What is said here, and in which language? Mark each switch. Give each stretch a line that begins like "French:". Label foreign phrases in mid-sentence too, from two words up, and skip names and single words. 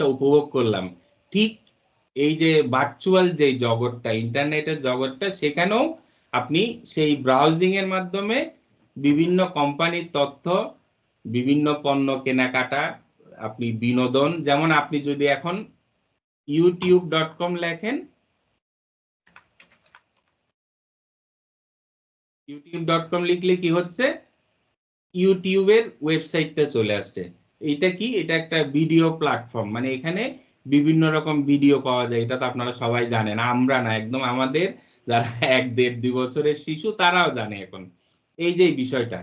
Bangla: উপভোগ করলাম, ঠিক এই যে ভার্চুয়াল যে জগৎটা, ইন্টারনেটের জগৎটা, সেখানেও আপনি সেই ব্রাউজিং এর মাধ্যমে বিভিন্ন কোম্পানির তথ্য, বিভিন্ন পণ্য কেনাকাটা, আপনি বিনোদন, যেমন আপনি যদি এখন youtube.com লেখেন, youtube.com লিখলে কি হচ্ছে, ইউটিউবের ওয়েবসাইটটা চলে আসছে। এটা কি, এটা একটা
English: video platform,
Bangla: মানে এখানে বিভিন্ন রকম ভিডিও পাওয়া যায়। এটা তো আপনারা সবাই জানেন, আমরা না, একদম আমাদের যারা 1, 1.5, 2 বছরের শিশু তারাও জানে এখন এই যে বিষয়টা।